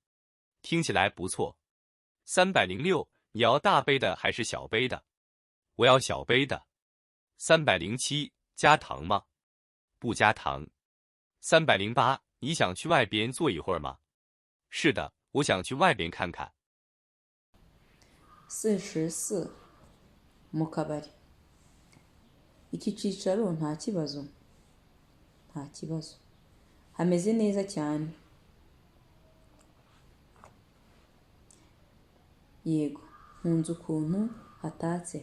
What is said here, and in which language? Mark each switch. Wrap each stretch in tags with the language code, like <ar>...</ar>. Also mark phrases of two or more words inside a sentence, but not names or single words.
<zh>听起来不错。306，你要大杯的还是小杯的？我要小杯的。307，加糖吗？不加糖。308，你想去外边坐一会儿吗？是的，我想去外边看看。</zh> <rw>44 mu kabari. Iki cyicaro nta kibazo. Nta kibazo. Hameze neza cyane. Yego, nkunze ukuntu hatatse.</rw>